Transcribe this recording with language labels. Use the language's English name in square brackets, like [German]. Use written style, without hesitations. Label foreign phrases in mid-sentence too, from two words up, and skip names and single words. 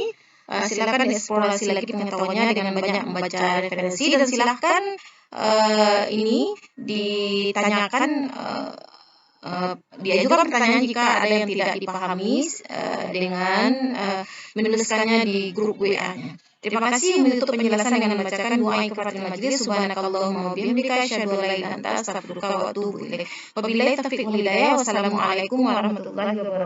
[Indonesian] Silakan eksplorasi lagi pengetahuannya dengan banyak membaca referensi dan silakan ini ditanyakan diajukan pertanyaan jika ada yang tidak dipahami dengan menuliskannya di grup WA-nya. Terima kasih. Menutup penjelasan dengan membacakan doa [Arabic] كفارة المجلس. سبحانك اللهم وبحمدك أشهد أن لا إله إلا أنت أستغفرك وأتوب إليك. وبالله التوفيق والهداية. والسلام عليكم ورحمة الله وبركاته.